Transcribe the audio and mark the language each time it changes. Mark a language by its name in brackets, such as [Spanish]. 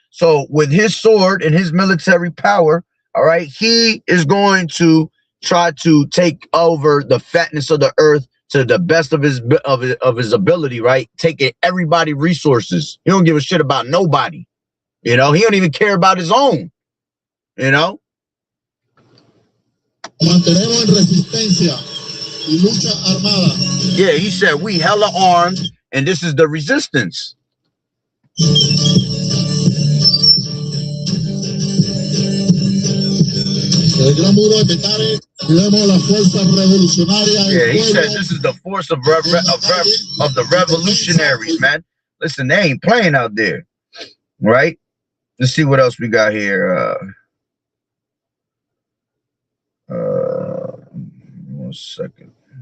[English] So with his sword and his military power, all right, he is going to try to take over the fatness of the earth to the best of his ability, right? Taking everybody resources. He don't give a shit about nobody. He don't even care about his own. [Spanish] Mantenemos en resistencia y lucha armada. [English] Yeah, he said we hella armed, and this is the resistance. [Spanish] El gran muro de Petare, tenemos la fuerza revolucionaria. [English] Yeah, he said this is the force of the revolutionaries, man. Listen, they ain't playing out there, right? Let's see what else we got here. 1 second.